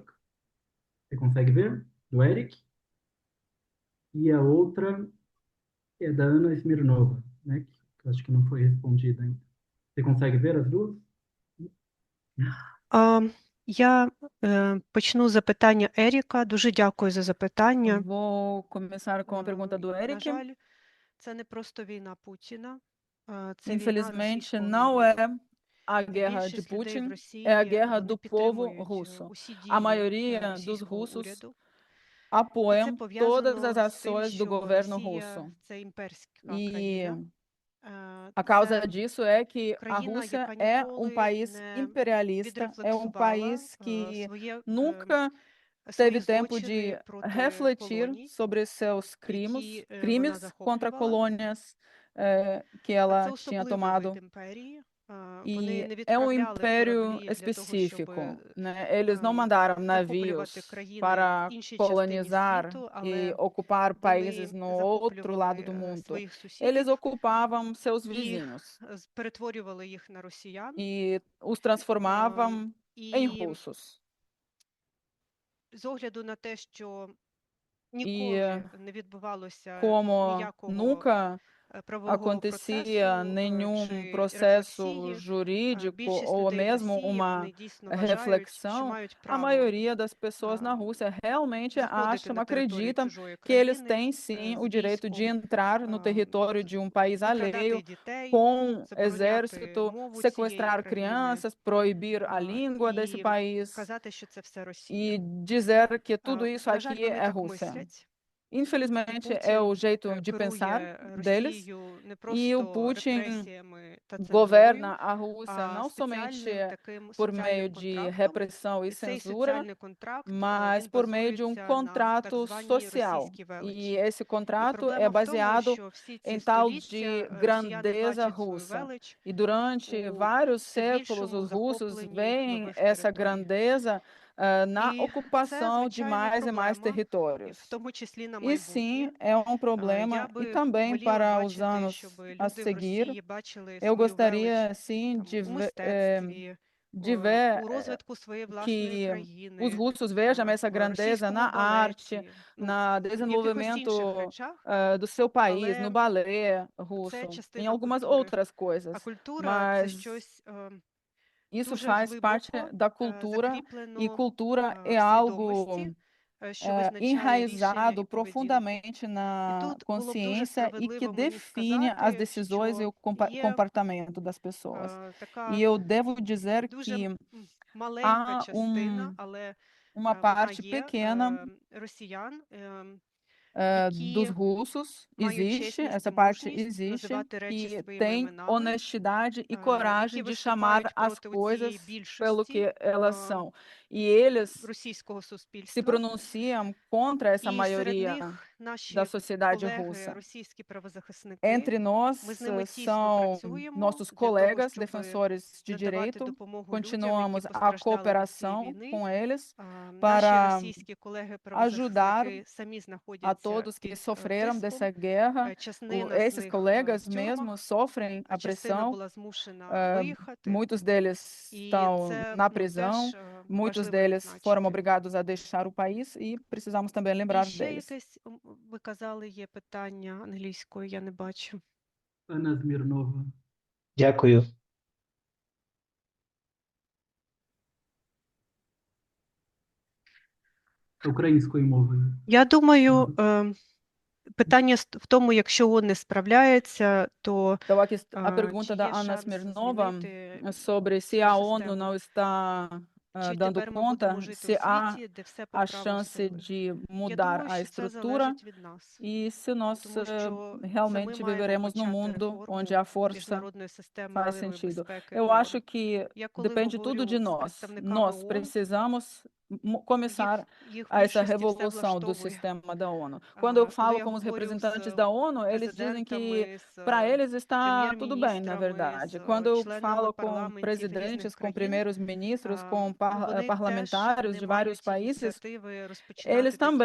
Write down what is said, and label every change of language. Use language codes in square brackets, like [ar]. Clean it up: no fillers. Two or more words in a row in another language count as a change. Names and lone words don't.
[pt] Você consegue ver? Do Eric. E a outra é da Ana Smirnova, né? Que eu acho que não foi respondida ainda. Você consegue ver as duas? [uk] Я почну з запитання Еріка. Дуже дякую за запитання. [pt] Vou começar com a pergunta do [uk] На [pt] Eric. [uk] жаль, це не просто війна Путіна, це війна [pt] Infelizmente, [uk] російського [pt] não [uk] народу. [pt] é a guerra de [uk] Більшість людей в [pt] Putin, [uk] Росії, [pt] é a guerra [uk] вони [pt] do povo [uk] підтримують [pt] russo. [uk] усі [pt] A [uk] дії [pt] maioria dos [uk] російського [pt] russos [uk] уряду. І це [pt] apoiam todas as [uk] пов'язано з тим, [pt] ações do [uk] що [pt] governo [uk] Росія [pt] russo. [uk] – це імперська [pt] E [uk] країна. [pt] a causa [uk] Це [pt] disso é que a [uk] країна, [pt] Rússia [uk] яка [pt] é um [uk] ніколи [pt] país [uk] не [pt] imperialista, é um [uk] відрефлексувала [pt] país que [uk] свої [pt] nunca [uk] свої [pt] teve tempo [uk] злочини [pt] de [uk] проти [pt] refletir [uk] колоній, [pt] sobre seus [uk] які вона [pt] crimes contra [uk] захоплювала. [pt] colônias que [uk] А [pt] ela [uk] це [pt] tinha [uk] особливий [pt] tomado. [uk] вид імперії. Вони [pt] E [uk] не [pt] é um [uk] відправляли [pt] império [uk] кораблі для того, щоб [pt] específico, né? Eles não mandaram [uk] захоплювати [pt] navios [uk] країни в [pt] para [uk] іншій частині [pt] colonizar [uk] світу, [pt] e [uk] але [pt] ocupar países [uk] вони [pt] no outro lado do [uk] захоплювали [pt] mundo. [uk] своїх [pt] Eles [uk] сусідів [pt] ocupavam seus [uk] і [pt] vizinhos [uk] перетворювали їх на росіян. [pt] e os transformavam em [uk] І [pt] russos. [uk] з огляду на те, що [pt] E [uk] ніколи не відбувалося [pt] como [uk] ніякого [pt] nunca [uk] правового [pt] acontecia [uk] процесу [pt] nenhum [uk] чи [pt] processo [uk] рефлексії, [pt] jurídico [uk] більшість [pt] ou [uk] людей в [pt] mesmo [uk] Росії, [pt] uma [uk] вони дійсно вважають, що [pt] reflexão, [uk] мають [pt] a [uk] право [pt] maioria das pessoas na Rússia realmente [uk] заходити [pt] acham, [uk] на територію [pt] acreditam [uk] чужої [pt] que eles [uk] країни [pt] têm sim [uk] з [pt] o direito de [uk] військом, [pt] entrar no território de um país [uk] викрадати [pt] alheio [uk] дітей, [pt] com [uk] забороняти [pt] exército, [uk] мову цієї [pt] sequestrar [uk] країни [pt] crianças, proibir a língua desse [uk] і [pt] país [uk] казати, що це все Росія. [pt] e dizer que tudo isso [uk] На жаль, [pt] aqui [uk] вони [pt] é [uk] так [pt] Rússia. [uk] мислять. [pt] Infelizmente, é o [uk] Путін [pt] jeito de pensar [uk] керує [pt] deles. [uk] Росією не [pt] E o [uk] просто [pt] Putin [uk] репресіями та цензурою, [pt] governa a Rússia [uk] а [pt] não [uk] спеціальним [pt] somente [uk] таким [pt] por meio [uk] соціальним [pt] de [uk] контрактом. [pt] repressão e [uk] І цей [pt] censura, [uk] соціальний контракт, [pt] mas [uk] він [pt] por meio de um [uk] базується на так [pt] contrato [uk] званій [pt] social. [uk] російській [pt] E [uk] величі. [pt] esse [uk] І [pt] contrato é [uk] проблема в тому, [pt] baseado [uk] що всі ці [pt] em tal de [uk] століття росіяни [pt] grandeza [uk] бачать свою [pt] russa. [uk] велич [pt] E durante [uk] у [pt] vários [uk] все [pt] séculos, [uk] більшому [pt] os russos [uk] захопленні [pt] veem [uk] нових [pt] essa [uk] територій. [pt] grandeza na [uk] І це, [pt] ocupação de [uk] звичайно, [pt] mais e mais [uk] проблема, і в [pt] territórios. [uk] тому числі на [pt] E [uk] майбутнє. [pt] sim, é um [uk] Я [pt] problema, e [uk] би [pt] também [uk] воліла [pt] para os [uk] бачити, щоб [pt] anos a [uk] люди в [pt] seguir, [uk] Росії бачили [pt] eu [uk] свою велич [pt] gostaria, sim, [uk] там, [pt] de [uk] у [pt] ver, [uk] мистецтві, [pt] de ver [uk] у розвитку своєї власної [pt] que os [uk] країни, [pt] russos vejam essa [uk] в [pt] grandeza [uk] російському [pt] na arte, [uk] балеті, ну, [pt] no [uk] в якихось інших [pt] desenvolvimento [uk] речах, [pt] do seu país, no [uk] але [pt] balé [uk] це [pt] russo, em [uk] частина [pt] algumas [uk] культури. [pt] outras [uk] А [pt] coisas. [uk] культура – це [pt] Mas [uk] щось [pt] isso [uk] дуже [pt] faz parte [uk] глибоко [pt] da cultura, e [uk] закріплено [pt] cultura é [uk] в [pt] algo [uk] свідомості, що визначає рішення [pt] enraizado [uk] і поведінку. [pt] profundamente [uk] І [pt] na [uk] тут було б дуже [pt] consciência e que [uk] справедливо мені [pt] define as [uk] сказати, [pt] decisões e [uk] що [pt] o [uk] є [pt] comportamento das pessoas. E [uk] така [pt] eu devo dizer [uk] дуже [pt] que [uk] маленька [pt] há [uk] частина, але [pt] uma [uk] вона [pt] parte [uk] є [pt] pequena [uk] росіян, [pt] dos [uk] які [pt] russos, [uk] мають [pt] existe, [uk] чесність і [pt] essa parte [uk] мужність [pt] existe, [uk] називати речі [pt] que [uk] своїми [pt] tem [uk] іменами, [pt] honestidade e [uk] які [pt] coragem de chamar [uk] виступають [pt] as [uk] проти [pt] coisas [uk] цієї [pt] pelo [uk] більшості [pt] que elas são. E eles [uk] російського [pt] se [uk] суспільства. [pt] pronunciam contra essa [uk] І серед [pt] maioria [uk] них наші [pt] da sociedade [uk] колеги, [pt] russa. [uk] російські правозахисники, [pt] Entre nós [uk] ми з ними тісно [pt] são [uk] працюємо [pt] nossos [uk] для того, [pt] colegas [uk] щоб [pt] defensores de [uk] надавати [pt] direito. [uk] допомогу людям, які [pt] Continuamos a [uk] постраждали від цієї [pt] cooperação [uk] війни. [pt] com eles [uk] Наші [pt] para [uk] російські [pt] ajudar [uk] колеги-правозахисники самі [pt] a [uk] знаходяться [pt] todos que [uk] під [pt] sofreram [uk] тиском. [pt] dessa guerra. [uk] Частина з [pt] Esses [uk] них [pt] colegas [uk] в [pt] mesmo [uk] тюрмах, [pt] sofrem a [uk] частина [pt] pressão. [uk] була змушена виїхати. [pt] Muitos deles [uk] І [pt] estão [uk] це [pt] na [uk] теж [pt] prisão, muitos [uk] важливо [pt] deles foram [uk] відзначити. [pt] obrigados a deixar o país e precisamos também [uk] І [pt] lembrar [uk] ще [pt] deles. [uk] якесь, ви казали, є питання англійською, я не бачу. Ana Smirnova. Дякую. Українською мовою. Я думаю, Питання в тому, якщо ООН не справляється, то [pt] Então, a [uk] чи [pt] pergunta da [uk] є [pt] Ana [uk] шанс [pt] Smirnova [uk] змінити [pt] sobre se [uk] цю [pt] a ONU [uk] систему? [pt] não está [uk] Чи [pt] dando [uk] тепер ми будемо [pt] conta, [uk] жити [pt] se [uk] у [pt] há [uk] світі, де все по [pt] a [uk] праву [pt] chance [uk] сили? [pt] de [uk] Я [pt] mudar [uk] думаю, [pt] a [uk] що це [pt] estrutura [uk] залежить від нас, [pt] e se nós [uk] тому що це ми [pt] realmente [uk] маємо [pt] viveremos num [uk] почати [pt] mundo onde [uk] реформу [pt] a força [uk] міжнародної системи [pt] faz [uk] миру і [pt] sentido. [uk] безпеки [pt] Eu acho [uk] ООН. [pt] que [uk] Я коли [pt] depende tudo de [uk] говорю з [pt] nós. [uk] представниками [pt] Nós [uk] ООН, [pt] precisamos começar [uk] їх в [pt] a essa [uk] більшості все [pt] revolução do [uk] влаштовує. [pt] sistema da ONU. Quando eu [uk] Коли [pt] falo [uk] я [pt] com os [uk] говорю [pt] representantes [uk] з [pt] da ONU, eles dizem que [uk] президентами, [pt] para [uk] з [pt] eles está tudo bem, na [uk] прем'єр-міністрами, [pt] verdade. [uk] з [pt] Quando eu [uk] членами [pt] falo com [uk] парламентів різних [pt] presidentes, com [uk] країн, [pt] primeiros ministros, com [uk] вони теж [pt] parlamentários [uk] не [pt] de vários [uk] мають [pt] países, [uk] ініціативи розпочинати [pt] eles [uk] такі